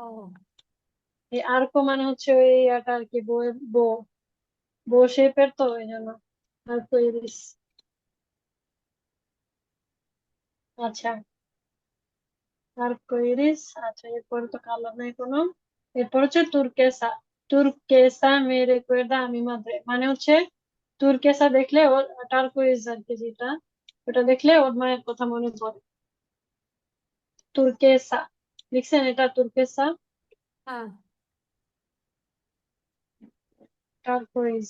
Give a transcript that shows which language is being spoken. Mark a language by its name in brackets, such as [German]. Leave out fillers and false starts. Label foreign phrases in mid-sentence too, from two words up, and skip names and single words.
[Bangla] এই আর্কো মানে হচ্ছে ওই ইয়াটা আর কি, বো, বো, বো শেপের, তো এই জন্য আর্কোইরিস। আচ্ছা, আর্কোইরিস। আচ্ছা, এরপরে তো কালার নাই কোনো। এরপর হচ্ছে তুর্কেসা। [Spanish] turquesa me recuerda a mi madre, [Bangla] মানে হচ্ছে তুর্কেসা দেখলে ওর, টার্কোইজ আর কি যেটা, ওটা দেখলে ওর মায়ের কথা মনে পড়ে। তুর্কেসা লিখছেন, এটা তুর্কেসা, হ্যাঁ। টার্কোইজ।